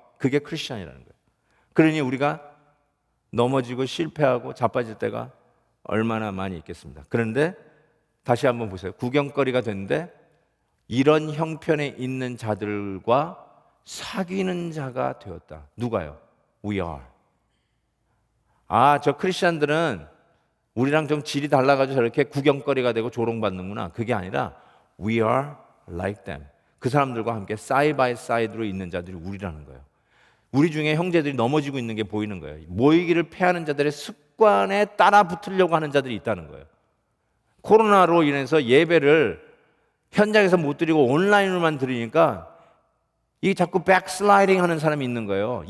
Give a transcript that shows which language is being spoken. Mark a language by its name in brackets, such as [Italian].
[Korean] 그게 크리스천이라는 거예요. 그러니 우리가 넘어지고 실패하고 자빠질 때가 얼마나 많이 있겠습니다. 그런데 다시 한번 보세요. 구경거리가 됐는데 이런 형편에 있는 자들과 사귀는 자가 되었다. 누가요? [English] We are. [Korean] 저 크리스천들은 우리랑 좀 질이 달라가지고 저렇게 구경거리가 되고 조롱받는구나. 그게 아니라 [English] We are like them. [Korean] 그 사람들과 함께 사이드 바이 사이드로 있는 자들이 우리라는 거예요. 우리 중에 형제들이 넘어지고 있는 게 보이는 거예요. 모이기를 패하는 자들의 습관에 따라 붙으려고 하는 자들이 있다는 거예요. 코로나로 인해서 예배를 현장에서 못 드리고 온라인으로만 드리니까 이 자꾸 백슬라이딩 하는 사람이 있는 거예요.